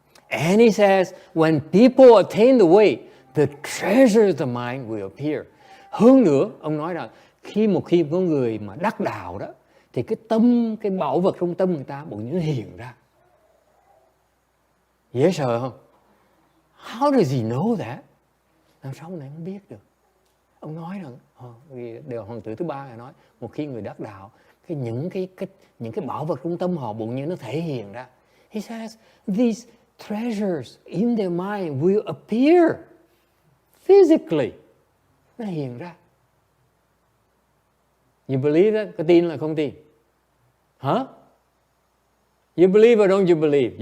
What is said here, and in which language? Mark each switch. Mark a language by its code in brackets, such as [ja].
[en] And he says, when people attain the way, the treasures of the mind will appear. [vi] Hơn nữa, ông nói rằng khi có người mà đắc đạo đó, thì cái bảo vật trong tâm người ta bỗng nhiên nó hiện ra. Dễ sợ không? [en] How does he know that? [vi] Làm sao ông này không biết được? Ông nói rằng, điều hoàng tử thứ ba là nói, một khi người đắc đạo, những cái bảo vật trong tâm họ bỗng nhiên nó thể hiện ra. [en] He says, these treasures in their mind will appear physically. [vi] Nó hiện ra. [en] You believe that? [vi] Có tin là không tin? [en] Huh? You believe or don't you believe?